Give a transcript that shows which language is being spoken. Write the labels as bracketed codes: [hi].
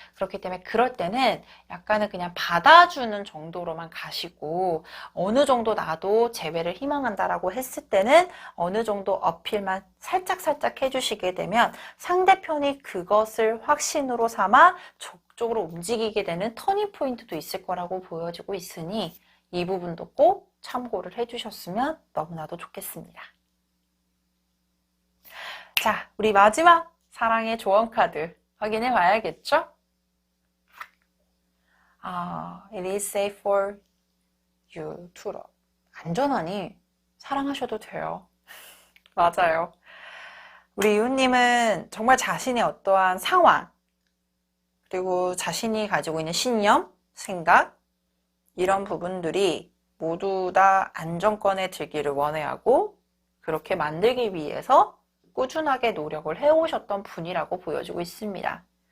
[ko] 그렇기 때문에 그럴 때는 약간은 그냥 받아주는 정도로만 가시고, 어느 정도 나도 재회를 희망한다라고 했을 때는 어느 정도 어필만 살짝 해주시게 되면 상대편이 그것을 확신으로 삼아 쪽으로 움직이게 되는 터닝 포인트도 있을 거라고 보여지고 있으니 이 부분도 꼭 참고를 해주셨으면 너무나도 좋겠습니다. 자, 우리 마지막 사랑의 조언 카드 확인해 봐야겠죠? [en] It is safe for you to love. [ko] 안전하니 사랑하셔도 돼요. 맞아요. 우리 이웃님은 정말 자신의 어떠한 상황, 그리고 자신이 가지고 있는 신념, 생각, 이런 부분들이 모두 다 안정권에 들기를 원해하고 그렇게 만들기 위해서 꾸준하게 노력을 해오셨던 분이라고 보여지고 있습니다.